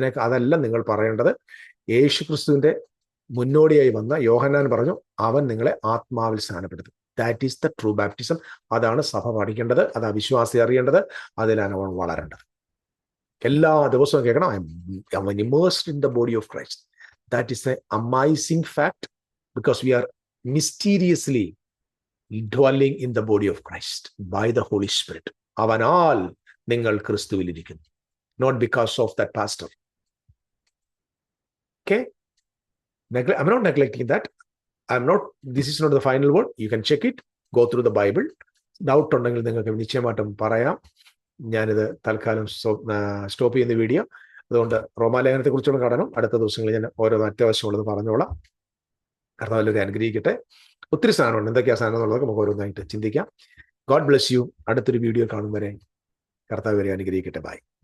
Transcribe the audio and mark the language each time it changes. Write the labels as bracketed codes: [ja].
[ml] അതല്ല നിങ്ങൾ പറയേണ്ടത്. യേശു ക്രിസ്തുവിന്റെ മുന്നോടിയായി വന്ന യോഹന്നാൻ പറഞ്ഞു, അവൻ നിങ്ങളെ ആത്മാവിൽ സ്നാനപ്പെടുത്തും. [en] That is the true baptism. [ml] അതാണ് സഭ പഠിക്കേണ്ടത്, അതാ വിശ്വാസി അറിയേണ്ടത്, അതിലാണ് അവൻ വളരേണ്ടത്. എല്ലാ ദിവസവും കേൾക്കണം, [en] I'm immersed in the body of Christ. That is an amazing fact because we are mysteriously dwelling in the body of Christ by the Holy Spirit. [ml] അവനാൽ നിങ്ങൾ ക്രിസ്തുവിൽ ഇരിക്കുന്നു. [en] Not because of that pastor. Okay? I'm not neglecting that. This is not the final word. You can check it. Go through the Bible. [ml] Doubt ഉണ്ടെങ്കിൽ നിങ്ങൾക്ക് നിശ്ചയമായിട്ടും പറയാം. ഞാനിത് തൽക്കാലം stop ചെയ്യുന്ന വീഡിയോ. അതുകൊണ്ട് റോമാലേഖനത്തെ കുറിച്ചുള്ള പഠനം അടുത്ത ദിവസങ്ങളിൽ ഞാൻ ഓരോ അത്യാവശ്യമുള്ളത് പറഞ്ഞോളാം. കർത്താവ് എല്ലാവരും അനുഗ്രഹിക്കട്ടെ. ഒത്തിരി സാധനമുണ്ട്, എന്തൊക്കെയാ സാധനം എന്നുള്ളത് നമുക്ക് ഓരോന്നായിട്ട് ചിന്തിക്കാം. [en] God bless you. [ml] അടുത്തൊരു വീഡിയോ കാണും വരെ കർത്താവ് വരെ അനുഗ്രഹിക്കട്ടെ. ബൈ.